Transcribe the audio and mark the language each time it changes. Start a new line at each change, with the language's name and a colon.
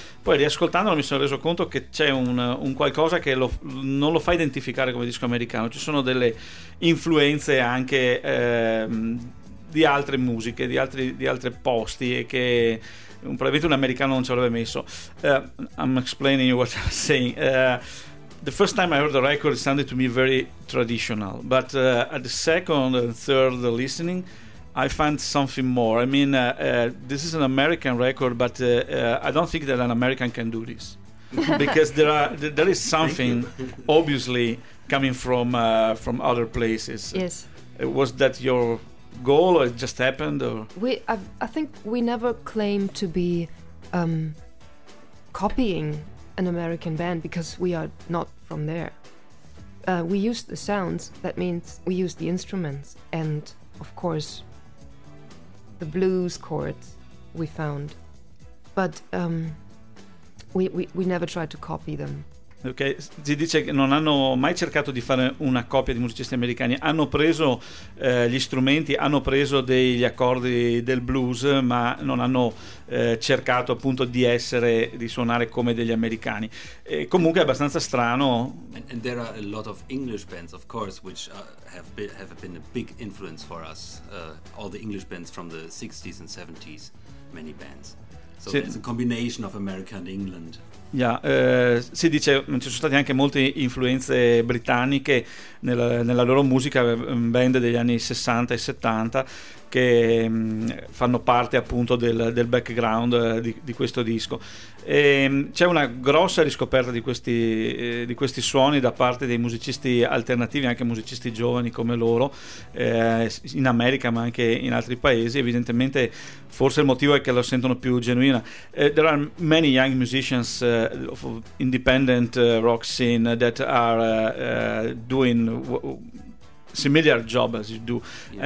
Italian: Poi riascoltandolo mi sono reso conto che c'è un qualcosa che non lo fa identificare come disco americano. Ci sono delle influenze anche di altre musiche, di altri posti, e che probabilmente un americano non ci avrebbe messo.
English: I'm explaining what I'm saying. The first time I heard the record, it sounded to me very traditional. But at the second and third listening, I find something more. I mean, this is an American record, but I don't think that an American can do this. Because there is something, obviously, coming from other places. Yes. Was that your goal, or it just happened? Or I think we never claim to be copying an American band, because we are not from there. We use the sounds, that means we use the instruments, and of course the blues chords we found, but we never tried to copy them.
Italian: Ok, si dice che non hanno mai cercato di fare una copia di musicisti americani. Hanno preso gli strumenti, hanno preso degli accordi del blues, ma non hanno cercato appunto di essere, di suonare come degli americani. E comunque è abbastanza strano.
English: And there are a lot of English bands, of course, which have been a big influence for us. All the English bands from the 60s and 70s, many bands. So it's a combination of America and England.
Italian: Yeah, si dice ci sono state anche molte influenze britanniche nella loro musica, band degli anni 60 e 70 che fanno parte appunto del background di questo disco. E c'è una grossa riscoperta di questi suoni da parte dei musicisti alternativi, anche musicisti giovani come loro, in America ma anche in altri paesi. Evidentemente forse il motivo è che la sentono più genuina.
English: There are many young musicians of independent rock scene that are doing similar job as you do. Yeah.